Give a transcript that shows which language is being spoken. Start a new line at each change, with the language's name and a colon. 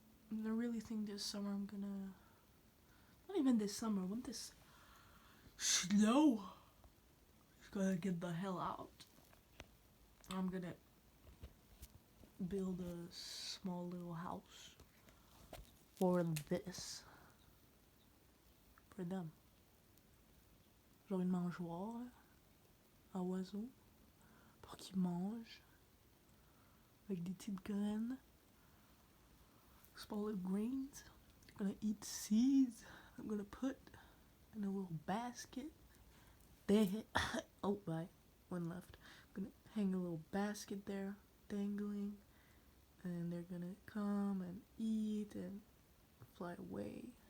English: And I really think this summer I'm gonna... Not even this summer, when this snow is gonna get the hell out. I'm gonna build a small little house for this. For them.
French: Genre une mangeoire à oiseaux pour qu'ils mangent avec des petites graines.
English: Small little grains. I'm gonna eat seeds. I'm gonna put in a little basket. Oh, bye. One left. I'm gonna hang a little basket there, dangling. And they're gonna come and eat and fly away.